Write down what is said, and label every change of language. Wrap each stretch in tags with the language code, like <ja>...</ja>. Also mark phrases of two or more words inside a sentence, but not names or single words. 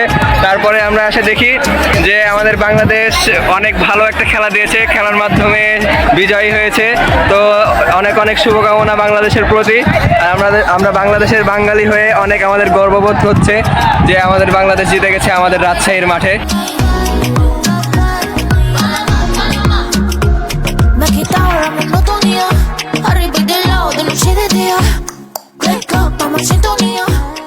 <bn>তারপরে আমরা এসে দেখি যে আমাদের বাংলাদেশ অনেক ভালো একটা খেলা দিয়েছে, খেলার মাধ্যমে বিজয়ী হয়েছে। তো অনেক অনেক শুভকামনা বাংলাদেশের প্রতি। আর আমরা বাংলাদেশের বাঙালি হয়ে অনেক আমাদের গর্ববোধ হচ্ছে যে আমাদের বাংলাদেশ জিতে গেছে আমাদের রাজশাহীর মাঠে।</bn> <es>Me ha quitado la monotonía, arriba y del lado de noche y de día.</es> <en>Wake up,</en> <es>vamos en sintonía.</es>